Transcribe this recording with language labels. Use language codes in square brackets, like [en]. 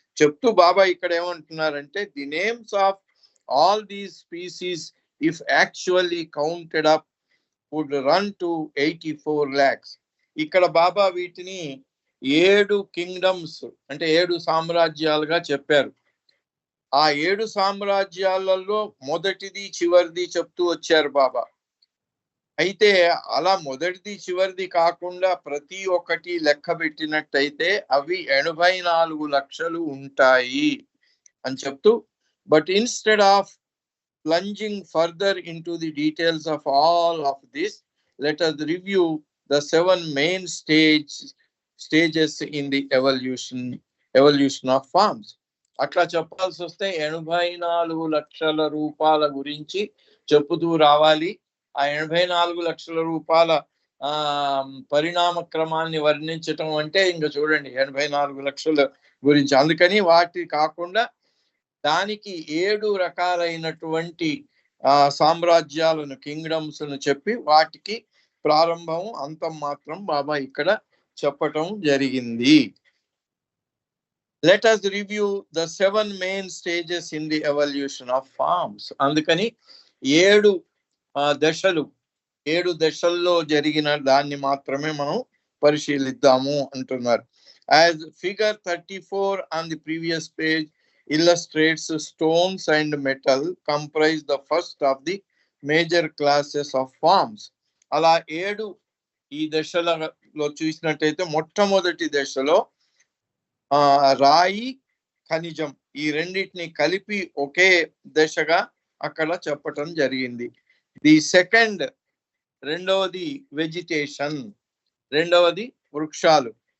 [te] చెప్తూ బాబా ఇక్కడ ఏమంటున్నారంటే, [en] The names of all these species if actually counted up would run to 84 lakhs. [te] ఇక్కడ బాబా వీటిని 7 కింగ్డమ్స్ అంటే 7 సామ్రాజ్యాలుగా చెప్పారు. ఆ 7 సామ్రాజ్యాలలో మొదటిది చివరిది చెప్తూ వచ్చారు బాబా. అయితే అలా మొదటిది చివరిది కాకుండా ప్రతి ఒక్కటి లెక్క పెట్టినట్టయితే అవి 84 లక్షలు ఉంటాయి అని చెప్తూ, [en] But instead of plunging further into the details of all of this, let us review the 7 main stages in the evolution of forms. [te] అట్లా చెప్పాల్సి వస్తే 84 లక్షల రూపాల గురించి చెప్పుతూ రావాలి. ఆ 84 లక్షల రూపాల పరిణామ క్రమాన్ని వర్ణించటం అంటే ఇంకా చూడండి 84 లక్షల గురించి. అందుకని వాటి కాకుండా దానికి 7 రకాలైనటువంటి సామ్రాజ్యాలను, కింగ్డమ్స్ ను చెప్పి వాటికి ప్రారంభం అంతం మాత్రం బాబా ఇక్కడ చెప్పటం జరిగింది. [en] Let us review the 7 main stages in the evolution of forms. [te] అందుకని 7 దశలు, 7 దశల్లో జరిగిన దాన్ని మాత్రమే మనం పరిశీలిద్దాము అంటున్నారు. [en] As figure 34 on the previous page illustrates, stones and metal comprise the first of the major classes of forms. [te] అలా 7 ఈ దశలలో చూసినట్టయితే మొట్టమొదటి దశలో రాయి, ఖనిజం ఈ రెండింటిని కలిపి ఒకే దశగా అక్కడ చెప్పటం జరిగింది. [en] the second, [te] రెండవది వెజిటేషన్, రెండవది వృక్షాలు.